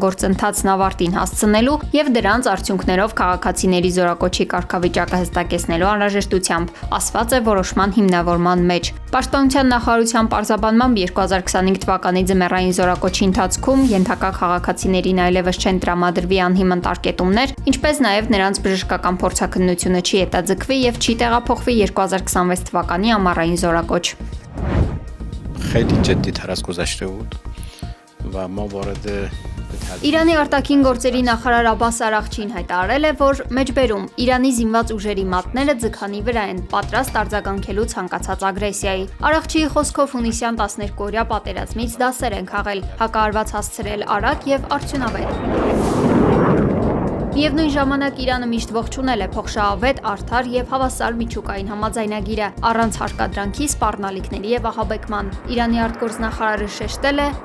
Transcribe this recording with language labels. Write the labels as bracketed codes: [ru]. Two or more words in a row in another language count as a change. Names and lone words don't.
[hy] գործընթացն ավարտին հասցնելու եւ դրանց արդյունքներով քաղաքացիների զորակոչի կարգավիճակը հստակեցնելու անհրաժեշտությամբ, ասված է որոշման հիմնավորման մեջ։ Պաշտպանության նախարարության պարզաբանմամբ 2025 թվականի ձմեռային զորակոչի ընթացքում ենթակա քաղաքացիներին այլևս չեն տրամադրվի անհիմն տարկետումներ, ինչպես նաև նրանց բժշկական փորձաքննությունը չի հետաձգվի եւ չի տեղափոխվի 2026 թվականի ամառային զորակոչ։ [fa] خیلی جدی تر از گذشته بود و ما وارد [hy] Իրանի արտաքին գործերի նախարար Աբբաս Արաղչին հայտարարել է, որ մեջբերում Իրանի զինված ուժերի մատները ձգանի վրա են, պատրաստ արձագանքելու ցանկացած ագրեսիայի։ Արաղչիի խոսքով հունիսյան 12-օրյա պատերազմից դասեր են քաղել, հակահարված հասցրել արագ եւ արդյունավետ։ Միևնույն ժամանակ Իրանը միշտ ողջունել է փոխշահավետ, արդար եւ հավասար միջուկային համաձայնագիրը, առանց հարկադրանքի, սպառնալիքների եւ ահաբեկման։ Իրանի արտգործնախարարը շեշտել է.